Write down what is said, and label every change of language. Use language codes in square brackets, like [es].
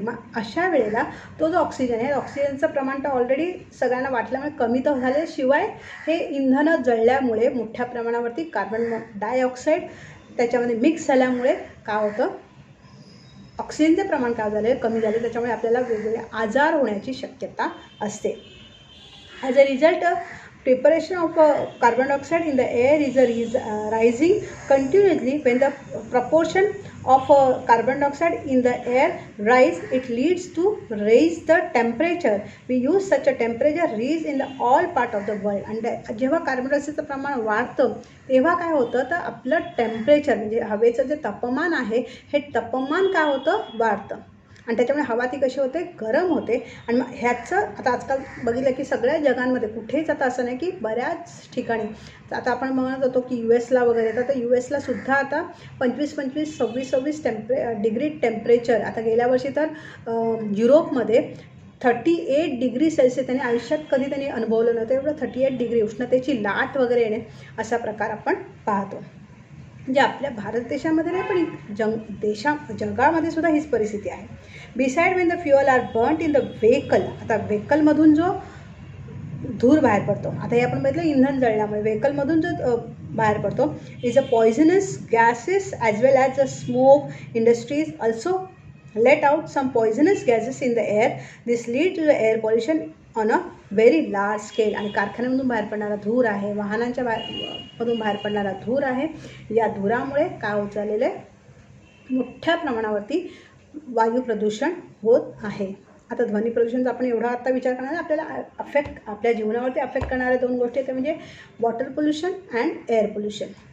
[mr] मग अशा वेळेला तो जो ऑक्सिजन आहे, ऑक्सिजनचं प्रमाण तर ऑलरेडी सगळ्यांना वाटल्यामुळे कमी तर झाले, शिवाय हे इंधनं जळल्यामुळे मोठ्या प्रमाणावरती कार्बन डायऑक्साईड त्याच्यामध्ये मिक्स झाल्यामुळे काय होतं, ऑक्सिजनचे प्रमाण काय झाले, कमी झाले. त्याच्यामुळे आपल्याला वेगवेगळे आजार होण्याची शक्यता असते. [en] As a result preparation of carbon dioxide in the air is rising continuously. When the proportion of carbon dioxide in the air rise, it leads to raise the temperature. We use such a temperature rise in the all part of the world. [mr] आणि जेव्हा carbon डायऑक्साईडचं प्रमाण वाढतं तेव्हा काय होतं तर आपलं temperature म्हणजे हवेचं जे तापमान आहे हे तापमान काय होतं, वाढतं. आणि त्याच्यामुळे हवा ती कशी होते, गरम होते. आणि मग ह्याचं आता आजकाल बघितलं की सगळ्या जगांमध्ये कुठेच आता असं नाही की बऱ्याच ठिकाणी आता आपण म्हणत होतो की US वगैरे येतात, तर US सुद्धा आता 25-25, 26-26 डिग्री टेम्परेचर. आता गेल्या वर्षी तर युरोपमध्ये 38 डिग्री सेल्सिअस त्यांनी आयुष्यात कधी त्यांनी अनुभवलं नव्हतं. एवढं 38 डिग्री उष्णतेची लाट वगैरे येणे असा प्रकार आपण पाहतो. म्हणजे आपल्या भारत देशामध्ये नाही पण जगामध्ये सुद्धा हीच परिस्थिती आहे. [en] Beside when the fuel are burnt in the vehicle. [mr] आता व्हेकलमधून जो धूर बाहेर पडतो, [en] आता हे आपण बघितलं इंधन जळल्यामुळे व्हेकलमधून जो बाहेर पडतो is a poisonous gases as well as a smoke. Industries also let out some poisonous gases in the air. This leads to the air pollution on a very large scale. [mr] आणि कारखान्यामधून बाहेर पडणारा धूर आहे, वाहनांच्या मधून बाहेर पडणारा धूर आहे. या धुरामुळे काय होत झालेलं आहे, मोठ्या प्रमाणावरती वायू प्रदूषण होत आहे. आता ध्वनी प्रदूषणाचा आपण एवढा आता विचार करणार, आपल्याला आपल्या जीवनावरती अफेक्ट करणाऱ्या 2 गोष्टी आहेत, म्हणजे water pollution and air pollution.